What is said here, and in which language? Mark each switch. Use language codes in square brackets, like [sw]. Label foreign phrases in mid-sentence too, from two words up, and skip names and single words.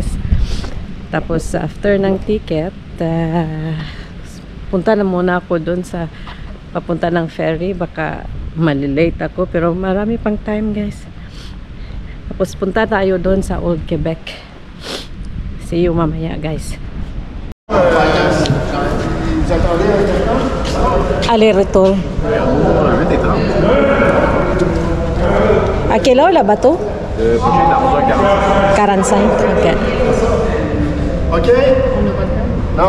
[tl] Tapos after ng ticket punta na muna ako doon sa papunta ng ferry. Baka malilate ako pero marami pang [en] time guys. [tl] Tapos punta tayo doon sa Old Quebec. [en] See you mamaya guys. [fr] Aller-retour. À quelle heure le bateau? Prochaine à 11h45. 45, ok. OK? Non.